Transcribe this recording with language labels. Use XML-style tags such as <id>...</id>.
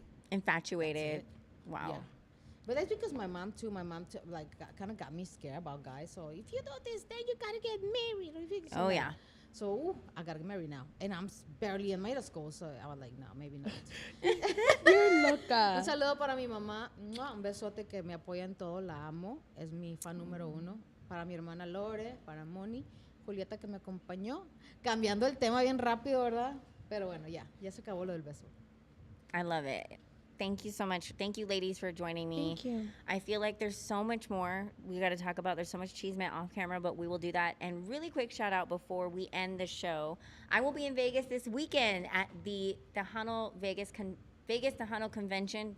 <en>Infatuated. That's Wow. yeah. But that's because my mom too, like kind of got me scared about guys. So if you do this, then you gotta get married. So Oh, like- yeah. So I gotta get married now, and I'm barely in middle school. So I was like, no, maybe not. You're loca.</en> <es>Un saludo para mi mamá. ¡Mua! Un besote que me apoya en todo. La amo. Es mi fan número uno. Para mi hermana Lore, para Moni, Julieta que me acompañó. Cambiando el tema bien rápido, ¿verdad? Pero bueno, ya se acabó lo del beso.</es> <en>I love it. Thank you so much. Thank you, ladies, for joining me. Thank you. I feel like there's so much more we got to talk about. There's so much Chisme off camera, but we will do that. And really quick shout out before we end the show. I will be in Vegas this weekend at the Tejano Vegas Tejano Convention.</en>